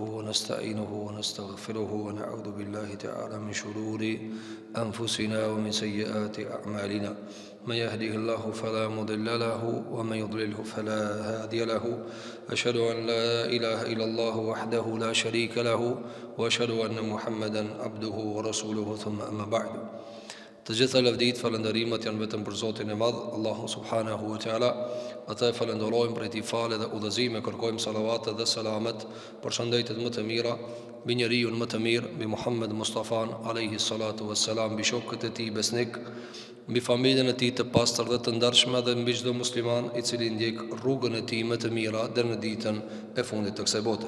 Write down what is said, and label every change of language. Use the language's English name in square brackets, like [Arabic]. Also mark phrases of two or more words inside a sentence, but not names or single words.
[Arabic] ونستعينه ونستغفره ونعوذ بالله تعالى من شرور أنفسنا ومن سيئات أعمالنا من يهده الله فلا مضل له ومن يضلله فلا هادي له أشهد أن لا إله إلا الله وحده لا شريك له وأشهد أن محمدا عبده ورسوله ثم أما بعد. [Albanian] Të gjitha lavdit, falënderimet janë vetëm për Zotin e Madh, Allahu [Arabic] سبحانه وتعالى. [Albanian] Atë falenderojmë për këtë falë dhe udhëzime, kërkojmë salavat dhe selamet për shëndetit më të mira mbi njeriu më të mirë, mbi Muhammed Mustafa [Arabic] عليه الصلاة والسلام, [Albanian] mbi shokët e tij besnik, mbi familjen e tij të pastër dhe të ndershme dhe mbi çdo musliman i cili ndjek rrugën e tij më të mira deri në ditën e fundit të kësaj bote.